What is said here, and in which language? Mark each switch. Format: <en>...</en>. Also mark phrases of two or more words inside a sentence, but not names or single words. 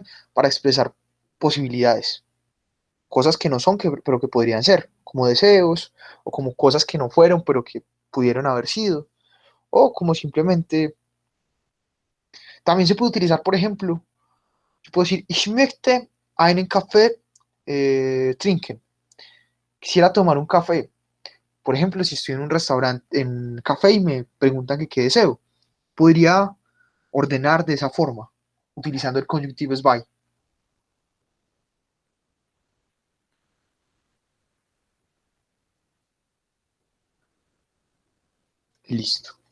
<es>Para expresar posibilidades, cosas que no son, pero que podrían ser, como deseos, o como cosas que no fueron, pero que pudieron haber sido, o como simplemente, también se puede utilizar, por ejemplo, yo puedo decir,</es> <de>ich möchte einen Kaffee trinken,</de> <es>quisiera tomar un café. Por ejemplo, si estoy en un restaurante, en un café y me preguntan que qué deseo, podría ordenar de esa forma, utilizando el</es> <de>conjunctive by.</de> <es>Listo.</es>